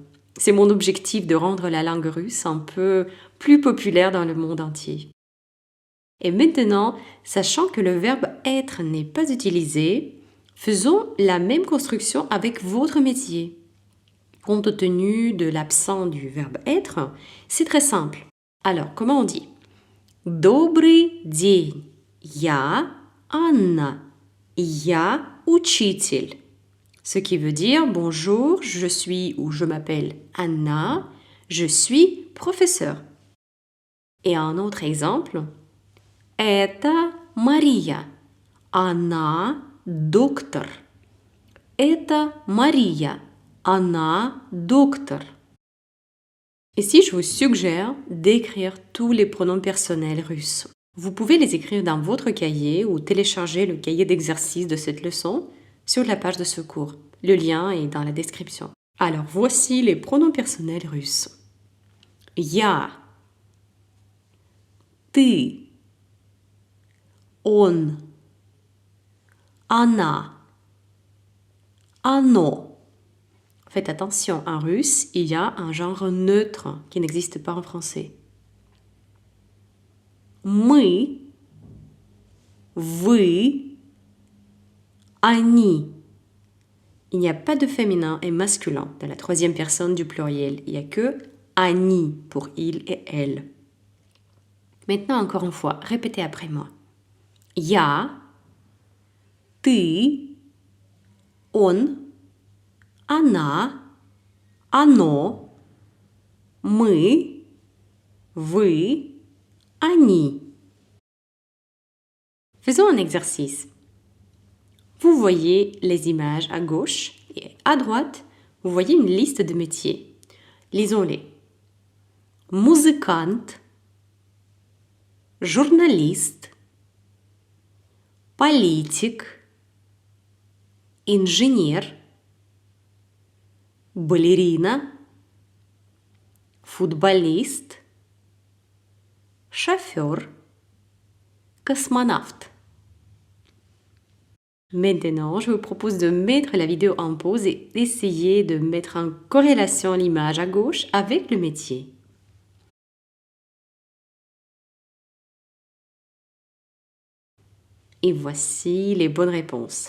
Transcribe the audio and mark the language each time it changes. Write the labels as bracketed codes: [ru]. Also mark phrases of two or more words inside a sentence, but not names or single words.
[fr] C'est mon objectif de rendre la langue russe un peu plus populaire dans le monde entier. Et maintenant, sachant que le verbe être n'est pas utilisé, faisons la même construction avec votre métier. Compte tenu de l'absence du verbe être, c'est très simple. Alors, comment on dit? [ru] Добрый день. Я Анна. Я учитель. [fr] Ce qui veut dire bonjour, je suis ou je m'appelle Anna, je suis professeur. Et un autre exemple. [ru] Это Мария. Она доктор. Это Мария. Она доктор. [fr] Ici, je vous suggère d'écrire tous les pronoms personnels russes. Vous pouvez les écrire dans votre cahier ou télécharger le cahier d'exercice de cette leçon sur la page de secours. Le lien est dans la description. Alors, voici les pronoms personnels russes. [ru] Я, ты, он, она, оно. [fr] Faites attention, en russe, il y a un genre neutre qui n'existe pas en français. [ru] Мы, вы, они. [fr] Il n'y a pas de féminin et masculin dans la troisième personne du pluriel. Il n'y a que они pour il et elle. Maintenant, encore une fois, répétez après moi. [ru] Я, ты, он, она, оно, мы, вы, они. [fr] Faisons un exercice. Vous voyez les images à gauche et à droite, vous voyez une liste de métiers. Lisons-les. [ru] Музыкант, журналист, политик, инженер, балерина, футболист, шофер, [fr] cosmonaute. Maintenant, je vous propose de mettre la vidéo en pause et d'essayer de mettre en corrélation l'image à gauche avec le métier. Et voici les bonnes réponses.